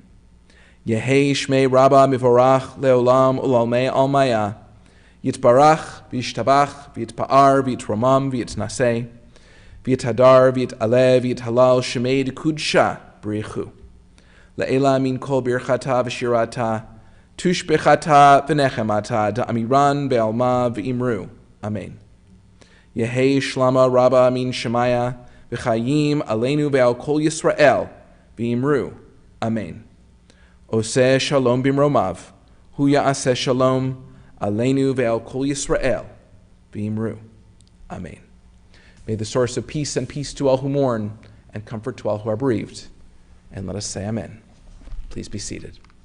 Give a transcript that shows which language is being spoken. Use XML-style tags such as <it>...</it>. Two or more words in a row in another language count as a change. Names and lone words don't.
<arc>יהא שמיה רבא מברך לעלם ולעלמי עלמיא, יתברך וישתבח ויתפאר ויתרומם ויתנשא, ויתהדר ויתעלה ויתהלל שמיה דקודשא בריך. לעלא מן כל ברכתא ושירתא, תשבחתא ונחמתא דאמירן בעלמא ואמרו. אמן. יהא שלמא רבא מן שמיא וחיים עלינו ועל כל ישראל ואמרו. אמן.</arc> <he>עושה שלום במרומיו, הוא יעשה שלום עלינו ועל כל ישראל ואמרו. Amen.</he> <en>May the source of peace and peace to all who mourn and comfort to all who are bereaved. And let us say amen. Please be seated.</en>